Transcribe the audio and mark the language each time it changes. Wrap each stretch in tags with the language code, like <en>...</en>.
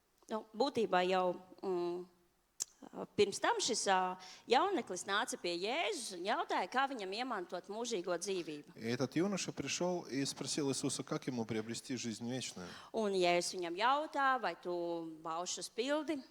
<lv>Nu, būtībā jau pirms tam šis jauneklis nāca pie Jēzus un jautāja, kā viņam iemantot mūžīgo dzīvību.</lv> <ru>И этот юноша пришел и спросил Иисуса, как ему приобрести жизнь вечную.</ru> <lv>Un Jēzus viņam jautā, vai tu baušus pildi?</lv>